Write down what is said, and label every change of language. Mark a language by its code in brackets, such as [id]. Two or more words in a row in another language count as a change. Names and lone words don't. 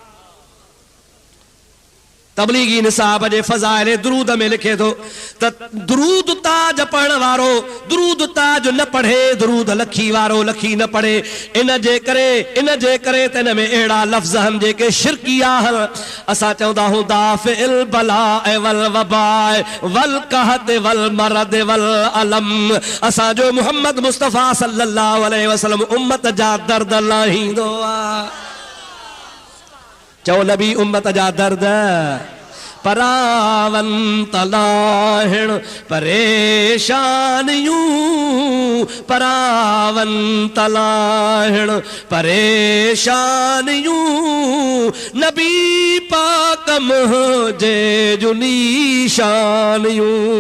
[sd] तबलीगी निसाब जे फ़ज़ाइल दुरूद में लिखे थो त दुरूद ताज पढ़ण वारो दुरूद ताज न पढ़े, दुरूद लखी वारो लखी न पढ़े। इन जे करे त हिन में अहिड़ा लफ़्ज़ आहिनि जेके शिरकी आहिनि। असां चवंदा आहियूं [ar] دافع البلاء والوباء والقحط والمرض والألم. [sd] असांजो मुहम्मद मुस्तफ़ा [ar] صلى الله عليه وسلم [sd] उम्मत जा दर्द लाहींदो आहे। चओ नबी उम्मत जा दर्द परावन तलाहिण परेशानियूं, परावन तलाहिण परेशानियूं, नबी पाक मुझे जो निशानियूं।